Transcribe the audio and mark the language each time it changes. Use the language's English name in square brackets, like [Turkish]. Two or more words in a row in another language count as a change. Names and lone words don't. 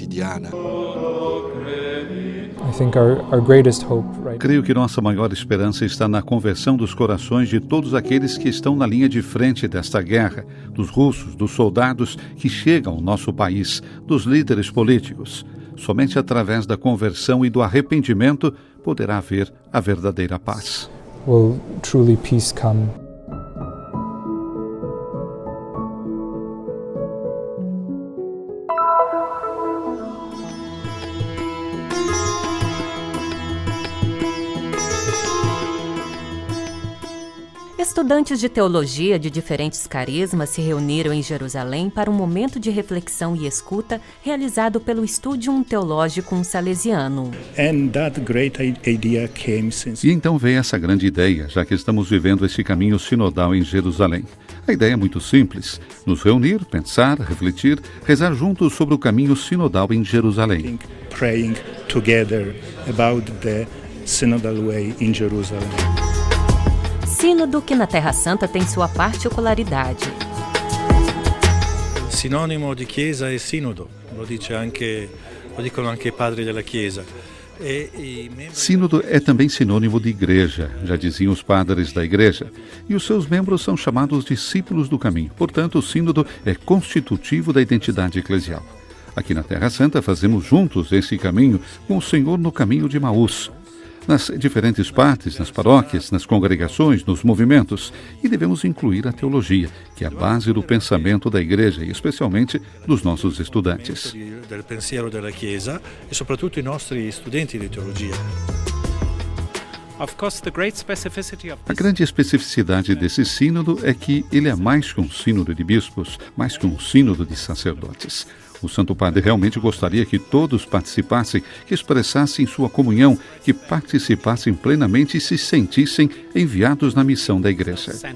[Portuguese] Creio que nossa maior esperança está na conversão dos corações de todos aqueles que estão na linha de frente desta guerra, dos russos, dos soldados que chegam ao nosso país, dos líderes políticos. Somente através da conversão e do arrependimento poderá haver a verdadeira paz. [English] Will truly peace come. [Portuguese] Estudantes de teologia de diferentes carismas se reuniram em Jerusalém para um momento de reflexão e escuta realizado pelo Studium Theologicum Salesianum. E então veio essa grande ideia, já que estamos vivendo esse caminho sinodal em Jerusalém. A ideia é muito simples: nos reunir, pensar, refletir, rezar juntos sobre o caminho sinodal em Jerusalém. [English] Praying together about the synodal way in Jerusalem. [Portuguese] Sínodo que na Terra Santa tem sua particularidade. Sinônimo de Chiesa é sínodo, [Italian] lo dicono anche i padri della Chiesa. [Portuguese] Sínodo é também sinônimo de igreja, já diziam os padres da igreja, e os seus membros são chamados discípulos do caminho. Portanto, o sínodo é constitutivo da identidade eclesial. Aqui na Terra Santa fazemos juntos esse caminho com o Senhor no caminho de Emaús, nas diferentes partes, nas paróquias, nas congregações, nos movimentos, e devemos incluir a teologia, que é a base do pensamento da igreja e especialmente dos nossos estudantes. [Italian] Del pensiero della Chiesa e soprattutto i nostri studenti di teologia. [Portuguese] A grande especificidade desse sínodo é que ele é mais que um sínodo de bispos, mais que um sínodo de sacerdotes. O Santo Padre realmente gostaria que todos participassem, que expressassem sua comunhão, que participassem plenamente e se sentissem enviados na missão da Igreja.